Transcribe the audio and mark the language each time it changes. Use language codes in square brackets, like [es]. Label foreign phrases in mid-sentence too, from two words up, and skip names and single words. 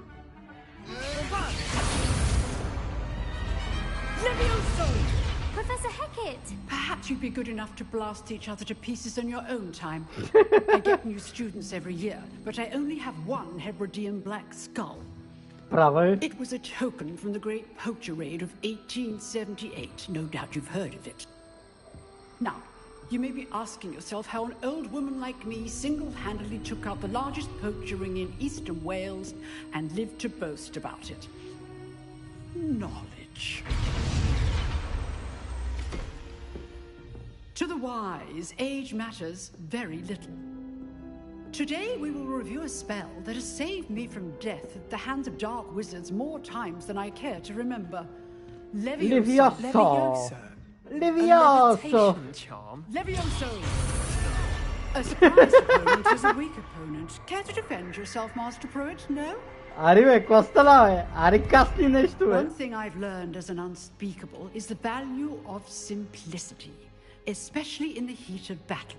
[en] Levioso! Professor Hecat! Perhaps you'd be good enough to blast each other to pieces in your own time. I get new students every year, but I only have one Hebridean black skull. [bg] Права е. [en] It was a token from the Great Poacher Raid of 1878. No doubt you've heard of it. Now, you may be asking yourself how an old woman like me single-handedly took out the largest poacher ring in eastern Wales and lived to boast about it. Knowledge. To the wise, age matters very little. Today we will review a spell that has saved me from death at the hands of dark wizards more times than I care to remember. Levioso. Levioso. Levioso. Charm. Levioso. A surprise opponent is a weak opponent. Care to defend yourself, Master Pruitt? No? [bg] Ари бе, какво стана бе? Ари касни нещо бе. [en] One thing I've learned as an unspeakable is the value of simplicity, especially in the heat of battle.